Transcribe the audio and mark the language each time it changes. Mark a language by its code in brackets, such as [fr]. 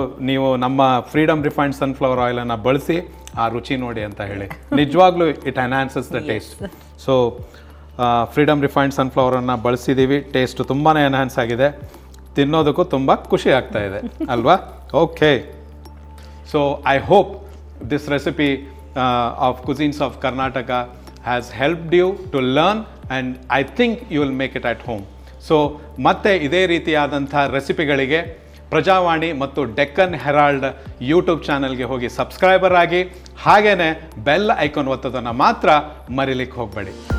[kn] ನೀವು ನಮ್ಮ freedom refined sunflower ಆಯಿಲನ್ನು ಬಳಸಿ ಆ ರುಚಿ ನೋಡಿ ಅಂತ ಹೇಳಿ. ನಿಜವಾಗ್ಲೂ [en] It enhances the taste. [kn] So freedom refined ಸನ್ಫ್ಲವರನ್ನು ಬಳಸಿದ್ದೀವಿ, taste ತುಂಬಾ ಎನ್ಹ್ಯಾನ್ಸ್ ಆಗಿದೆ, ತಿನ್ನೋದಕ್ಕೂ ತುಂಬ ಖುಷಿ ಆಗ್ತಾ ಇದೆ ಅಲ್ವಾ? [en] Okay, so I hope this recipe of cuisines of Karnataka has helped you to learn, and I think you will make it at home. [kn] So ಮತ್ತೆ ಇದೇ ರೀತಿಯಾದಂಥ ರೆಸಿಪಿಗಳಿಗೆ ಪ್ರಜಾವಾಣಿ ಮತ್ತು ಡೆಕ್ಕನ್ ಹೆರಾಲ್ಡ್ ಯೂಟ್ಯೂಬ್ ಚಾನಲ್ಗೆ ಹೋಗಿ ಸಬ್ಸ್ಕ್ರೈಬರ್ ಆಗಿ, ಹಾಗೇನೆ ಬೆಲ್ ಐಕಾನ್ ಒತ್ತೋದನ್ನು ಮಾತ್ರ ಮರಿಲಿಕ್ಕೆ ಹೋಗಬೇಡಿ.